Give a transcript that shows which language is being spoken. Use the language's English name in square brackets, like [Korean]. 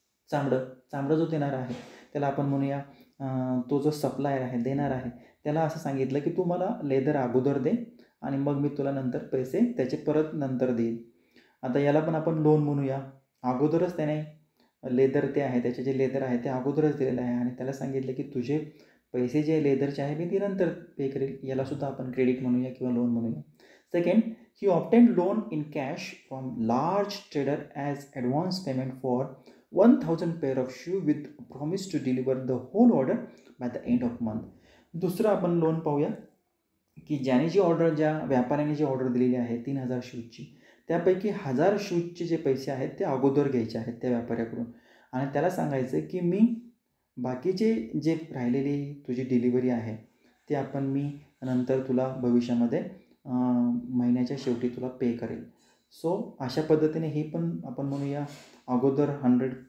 [Marathi] चामडं जो देणारा आहे त्याला आपण म्हणूया तो जो सप्लायर आहे, देणार आहे, त्याला असं सांगितलं की तू मला लेदर अगोदर दे आणि मग मी तुला नंतर पैसे त्याचे परत नंतर देईल. आता याला पण आपण लोन म्हणूया. अगोदरच त्याने लेदर ते आहे, त्याचे जे लेदर आहे ते अगोदरच दिलेलं आहे आणि त्याला सांगितलं की तुझे पैसे जे लेदरचे आहे मी ते नंतर पे करेल. यालासुद्धा आपण क्रेडिट म्हणूया किंवा लोन म्हणूया. [English] Second, he obtained loan in cash from large trader as advance payment for 1,000 pair of shoe with promise to deliver the whole order by the end of month. [Marathi] दुसरं आपण लोन पाहूया की ज्या व्यापाऱ्याने जी order दिलेली आहे 3,000 शूजची, त्यापैकी 1,000 शूजचे जे पैसे आहेत ते अगोदर घ्यायचे आहेत त्या व्यापाऱ्याकडून आणि त्याला सांगायचं की मी बाकीचे जे राहिलेली तुझी डिलिव्हरी आहे ते मी नंतर तुला भविष्यामध्ये महिन्याच्या शेवटी तुला पे करेल. सो अशा पद्धतीने ही पण आपण म्हणूया अगोदर 100